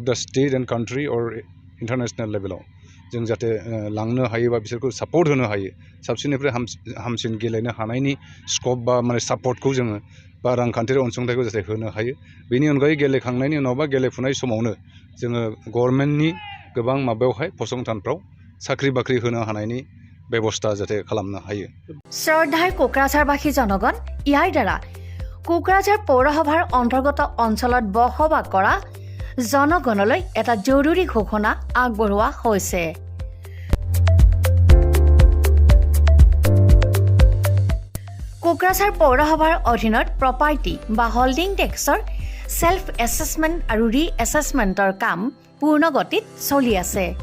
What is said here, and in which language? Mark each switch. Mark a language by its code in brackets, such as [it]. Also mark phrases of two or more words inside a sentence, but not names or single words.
[en] the state and country or international level [brx] जों जाहाथे लांनो हायो बा बिसोरखौ सापर्ट होनो हायो साबसिननिफ्राय हामसिन गेलेनो हानायनि स्कप बा माने सापर्टखौ जोङो बा रांखान्थियारि अनसुंथाइखौ जाहाथे होनो हायो बेनि अनगायै गेलेखांनायनि उनाव बा गेलेफुनाय समावनो जोङो गभर्नमेन्टनि गोबां माबायावहाय फसंथानफ्राव साख्रि बाख्रि होनो हानायनि बेबस्था जाहाथे खालामनो हायो [as] শ্ৰদ্ধাৰ কোকৰাঝাৰবাসী জনগণ ইয়াৰ দ্বাৰা কোকৰাঝাৰ পৌৰসভাৰ অন্তৰ্গত অঞ্চলত বসবাস কৰা জনগণলৈ এটা জৰুৰী ঘোষণা আগবঢ়োৱা হৈছে কোকৰাঝাৰ পৌৰসভাৰ অধীনত প্ৰপাৰ্টি বা [en] holding tax self assessment [as] আৰু [en] re assessment [as] কাম পূৰ্ণ গতিত চলি আছে